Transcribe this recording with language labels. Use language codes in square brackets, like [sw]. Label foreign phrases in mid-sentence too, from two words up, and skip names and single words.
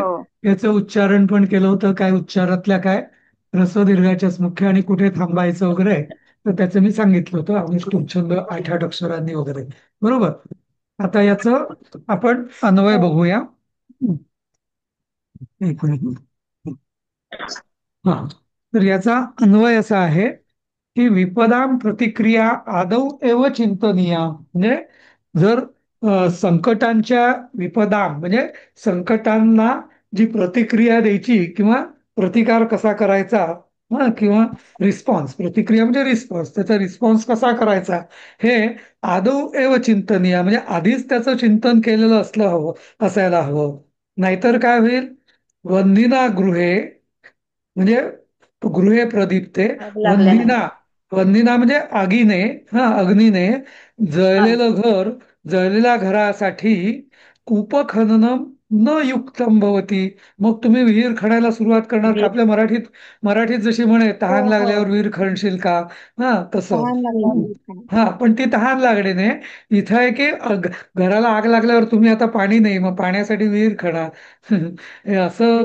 [mr] याचं उच्चारण पण केलं होतं. काय उच्चारातल्या काय ऱ्हस्व दीर्घाच्याच मुख्य आणि कुठे थांबायचं वगैरे, तर त्याचं मी सांगितलं होतं. अनुष्टुप छंद 8-8 अक्षरांनी वगैरे. बरोबर. आता याचं आपण अन्वय हो बघूया. एक मिनिट. हा तर याचा अन्वय असा आहे की [sa] विपदाम प्रतिक्रिया आदौ एव चिंतनीया. [mr] म्हणजे जर संकटांच्या विपदाम म्हणजे संकटांना जी प्रतिक्रिया द्यायची किंवा प्रतिकार कसा करायचा, किंवा रिस्पॉन्स, प्रतिक्रिया म्हणजे रिस्पॉन्स, त्याचा रिस्पॉन्स कसा करायचा, हे [sa] आदौ एव चिंतनीय [mr] म्हणजे आधीच त्याचं चिंतन केलेलं असायला हवं. नाहीतर काय होईल, [sa] वंदिना गृहे [mr] म्हणजे [sa] गृहे प्रदीप्ते, [mr] आग वंदिना लागल्यानंतर. वंदिना म्हणजे आगीने, अग्नीने हा. जळलेलं घर, जळलेल्या घरासाठी [sa] कूपखननम न युक्तम भवती. [mr] मग तुम्ही विहीर खणायला सुरुवात करणार का? वीर. आपल्या मराठीत मराठीत जशी म्हणे, हो तहान हो. लागल्यावर विहीर खणशील का, तसं. तहान लागल्यावर वीर खाणार. हा पण ती तहान लागणे नाही. इथं आहे की घराला आग लागल्यावर तुम्ही आता पाणी नाही, मग पाण्यासाठी विहीर खणा. हे असं